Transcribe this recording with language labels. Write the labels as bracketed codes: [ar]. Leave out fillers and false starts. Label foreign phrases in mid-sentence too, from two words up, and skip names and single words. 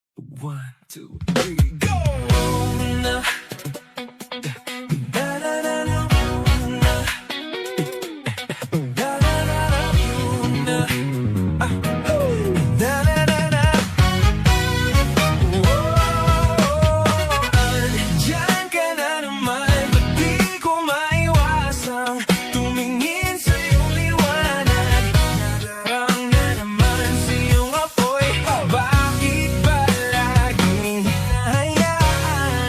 [en] One, two, three, go! Na, da, da, da, da, na, da, da, da, da, na, da, da, da, da. [tl] Diyan ka na naman, ba't di ko maiwasang tumingin sa iyong liwanag? Nadarang na naman sa iyong apoy, bakit ba laging hinahayaan?